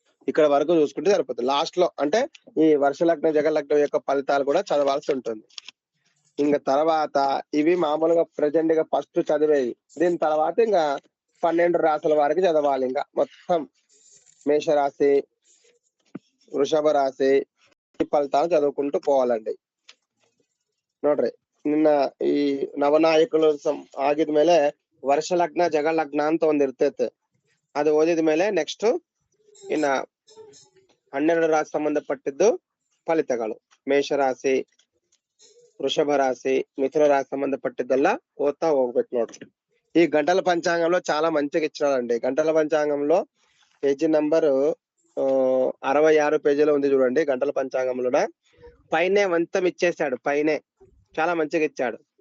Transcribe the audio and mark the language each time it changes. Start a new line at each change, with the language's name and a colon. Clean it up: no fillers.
Telugu: ఇక్కడ వరకు చూసుకుంటే సరిపోతుంది. లాస్ట్ లో అంటే ఈ వర్ష లగ్నం జగ లగ్నం యొక్క ఫలితాలు కూడా చదవాల్సి ఉంటుంది. ఇంకా తర్వాత ఇవి మామూలుగా ప్రజెంట్ గా ఫస్ట్ చదివేవి. దీని తర్వాత ఇంకా 12 రాశుల వారికి చదవాలి. ఇంకా మొత్తం మేషరాశి, వృషభ రాశి ఈ ఫలితాలు చదువుకుంటూ పోవాలండి.
Kannada: ನೋಡ್ರಿ ನಿನ್ನ ಈ ನವನಾಯಕರು ಆಗಿದ ಮೇಲೆ ವರ್ಷ ಲಗ್ನ ಜಗ ಲಗ್ನ ಅಂತ ಒಂದ್ ಇರ್ತೈತೆ. ಅದು ಓದಿದ ಮೇಲೆ ನೆಕ್ಸ್ಟ್ ಇನ್ನ 12 ರಾಶಿ ಸಂಬಂಧಪಟ್ಟಿದ್ದು ಫಲಿತಗಳು. ಮೇಷರಾಶಿ, వృషభ రాశి, మిథున రాశి సంబంధపట్టిద్దల్లా ఓద్తా ಹೋಗ್ಬೇಕು ನೋಡ್ರಿ.
Telugu: ఈ గంటల పంచాంగంలో చాలా మంచిగా ఇచ్చినాడండి. గంటల పంచాంగంలో పేజీ నంబర్ 66 పేజీలో ఉంది చూడండి. గంటల పంచాంగంలో పైనే వంతం ఇచ్చేసాడు. పైనే చాలా మంచిగా ఇచ్చాడు.